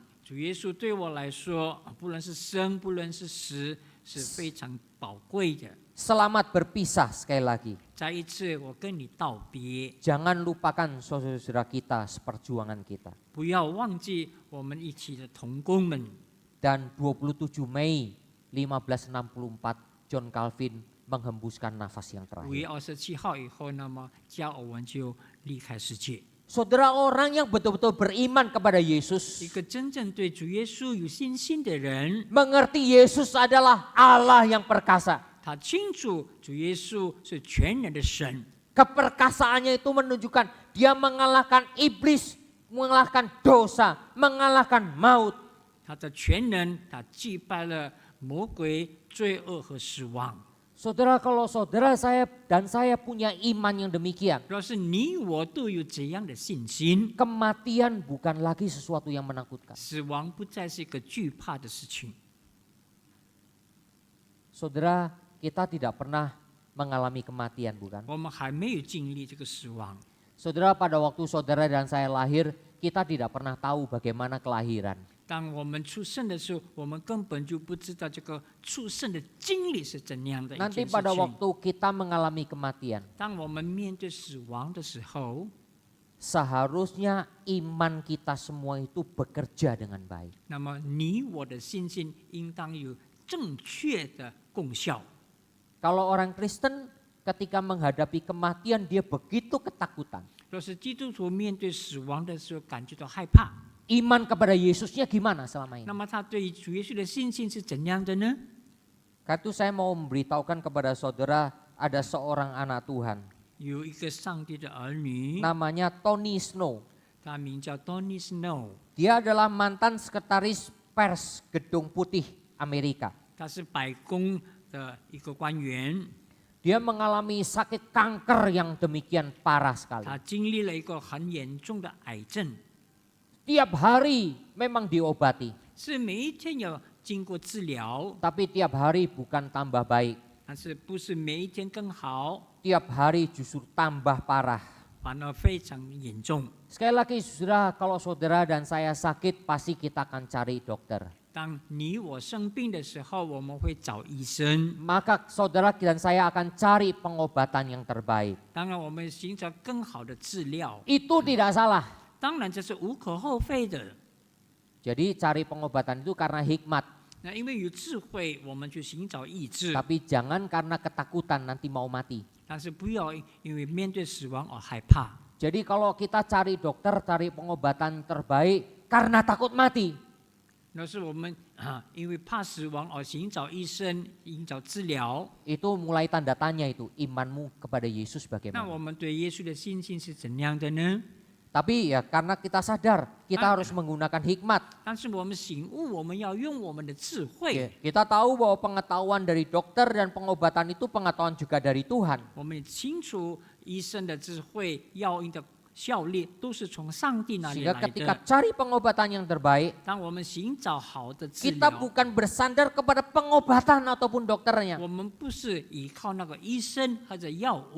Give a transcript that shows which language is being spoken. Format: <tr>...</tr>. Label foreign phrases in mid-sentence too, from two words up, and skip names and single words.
<zh>主耶稣对我来说，不论是生，不论是死，是非常宝贵的。</zh> <id>Selamat berpisah sekali lagi.</id> <zh>再一次，我跟你道别，</zh> <id>Jangan lupakan saudara-saudara kita seperjuangan kita.</id> <zh>不要忘记我们一起的同工们。</zh> <id>Dan 27 Mei 1564 John Calvin menghembuskan nafas yang</id> <zh>5月</zh> <id>terakhir.</id> <zh>27 号以后，那么加尔文就离开世界。</zh> <id>Saudara, orang yang betul-betul beriman kepada</id> <zh>一</zh> <id>Yesus</id> <zh>个真正对主耶稣有信心的人，</zh> <id>mengerti Yesus adalah Allah yang perkasa.</id> <zh>他清楚主耶稣是全能的神。</zh> <id>Keperkasaannya itu menunjukkan dia mengalahkan iblis, mengalahkan dosa, mengalahkan maut.</id> <zh>他的全能，他击败了魔鬼、罪恶和死亡。</zh> <id>Saudara, kalau saudara saya dan saya punya iman yang demikian,</id> <zh>若是你我都有这样的信心，</zh> <id>kematian bukan lagi sesuatu yang menakutkan.</id> <zh>死亡不再是一个惧怕的事情。</zh> <id>Saudara, kita tidak pernah mengalami kematian, bukan?</id> <zh>我们还没有经历这个死亡。</zh> <id>Saudara, pada waktu saudara dan saya lahir, kita tidak pernah tahu bagaimana kelahiran.</id> <zh>当我们出生的时候，我们根本就不知道这个出生的经历是怎样的一</zh> <id>Nanti</id> <zh>件事</zh> <id>pada</id> <zh>情。</zh> <id>waktu kita mengalami kematian,</id> <zh>当我们面对死亡的时候，</zh> <id>seharusnya iman kita semua itu bekerja dengan baik.</id> <zh>那么你我的信心应当有正确的功效。</zh> <id>Kalau orang Kristen ketika menghadapi kematian dia begitu ketakutan.</id> <zh>若是基督徒面对死亡的时候感觉到害怕，</zh> <id>Iman kepada Yesusnya gimana selama ini?</id> <zh>那么他对主耶稣的信心是怎样的呢？</zh> <id>Karena itu saya mau memberitahukan kepada saudara ada seorang anak Tuhan.</id> <zh>有一个上帝的儿女，</zh> <id>Namanya Tony Snow.</id> <zh>他名叫 Tony Snow，</zh> <id>Dia adalah mantan sekretaris pers Gedung Putih Amerika.</id> <zh>他是白宫的一个官员，</zh> <id>Dia mengalami sakit kanker yang demikian parah sekali.</id> <zh>他经历了一个很严重的癌症，</zh> <id>Tiap hari memang diobati,</id> <zh>是每一天要经过治疗，</zh> <id>tapi tiap hari bukan tambah baik.</id> <zh>但是不是每一天更好，</zh> <id>Tiap hari justru tambah parah.</id> <zh>反而非常严重。</zh> <id>Sekali lagi saudara, kalau saudara dan saya sakit pasti kita akan cari dokter.</id> <zh>当你我生病的时候，我们会找医生。</zh> <id>Maka saudara dan saya akan cari pengobatan yang terbaik.</id> <zh>当然，我们寻找更好的治疗，</zh> <id>Itu tidak salah.</id> <zh>当然这是无可厚非的。</zh> <id>Jadi cari pengobatan itu karena hikmat.</id> <zh>那因为有智慧，我们去寻找医治，</zh> <id>Tapi jangan karena ketakutan nanti mau mati.</id> <zh>但是不要因为面对死亡而害怕。</zh> <id>Jadi kalau kita cari dokter, cari pengobatan terbaik karena takut mati.</id> <zh>那是我们因为怕死亡而寻找医生、寻找治疗。</zh> <id>Itu mulai tanda tanya itu, imanmu kepada Yesus</id> <zh>那</zh> <id>bagaimana.</id> <zh>我们对耶稣的信心是怎样的呢？</zh> <id>Tapi ya karena kita sadar, kita harus menggunakan hikmat.</id> <zh>但是我们醒悟，我们要用我们的智慧。</zh> <id>Ya, kita tahu bahwa pengetahuan dari dokter dan pengobatan itu pengetahuan juga dari Tuhan.</id> <zh>我们也清楚医生的智慧、药物的效力都是从上帝那里</zh> <id>Sehingga</id> <zh>来</zh> <id>ketika</id> <zh>的。</zh> <id>cari pengobatan yang terbaik,</id> <zh>当我们寻找好的治</zh> <id>kita</id> <zh>疗，</zh> <id>bukan bersandar kepada pengobatan ataupun dokternya.</id> <zh>我们不是依靠那个医生或者药物，</zh>